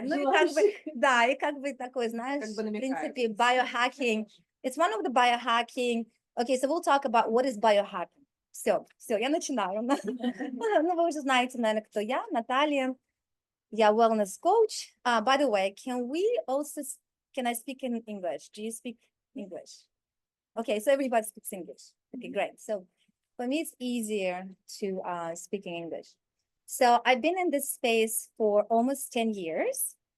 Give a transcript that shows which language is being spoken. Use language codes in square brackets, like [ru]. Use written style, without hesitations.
[ru] Ну и как бы, да, и как бы такой, знаешь, в принципе, biohacking. [en] It's one of the biohacking. Okay, so we'll talk about what is biohacking. [ru] Все, я начинаю. Ну, вы уже знаете, наверное, кто я. Наталья. Я [en] wellness coach. By the way, can I speak in English? Do you speak English? Okay, so everybody speaks English. Okay, great. So for me, it's easier to speak in English. So I've been in this space for almost 10 years.